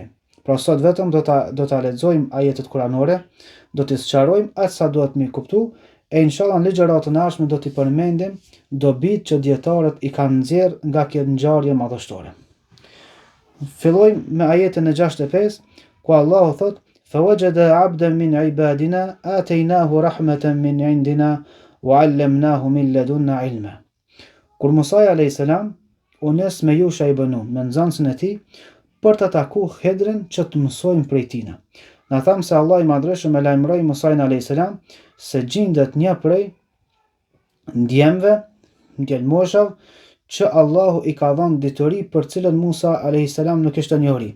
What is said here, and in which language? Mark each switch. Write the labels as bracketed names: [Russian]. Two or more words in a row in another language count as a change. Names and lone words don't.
[Albanian] Pra sot vetëm do ta lexojmë ajetet kuranore, do t'i sqarojmë aq sa duhet mi kuptu, e inshallah në ligjëratën e ardhshme do t'i përmendim dobit që dietarët i kanë nxjerrë nga kjo ngjarje madhështore. Fillojmë me ajetin e 65, ku Allahu thot: [Arabic] فَوَجَدَ عَبْدًا مِنْ عِبَادِنَا آتَيْنَاهُ رَحْمَةً مِنْ عِنْدِنَا وَعَلَّمْنَاهُ مِنْ لَدُنَّا عِلْمًا. [Albanian] Kur Musa [Arabic] عليه السلام [Albanian] u nis me Yusha ibn Nun, me nxënësin e tij, për të takuar Khidrin që të mësojnë prej tina. Na thamë se Allah i madhreshëm e lajmëroi Musa [Arabic] عليه السلام [Albanian] se gjendet një prej ndjemve, djalmoshave, që Allahu i ka dhënë dituri për cilën Musa [Arabic] عليه السلام [Albanian] nuk ishte njohuri.